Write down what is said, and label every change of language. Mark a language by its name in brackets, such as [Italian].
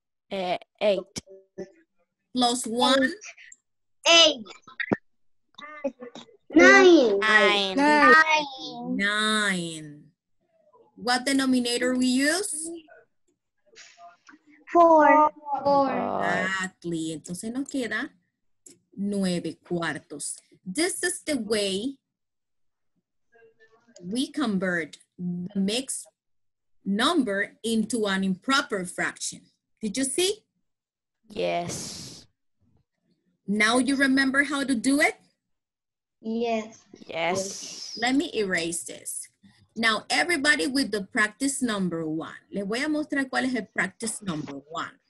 [English] 8. Plus 1. 8. 9. 9. 9. What denominator we use? 4. Exactly. [Spanish] Entonces nos queda 9 cuartos. [English] This is the way we convert the mixed number into an improper fraction. Did you see? Yes. Now you remember how to do it? Yes. Yes. Let me erase this. Now, everybody with the practice number 1. [Spanish] Les voy a mostrar cuál es el practice number 1.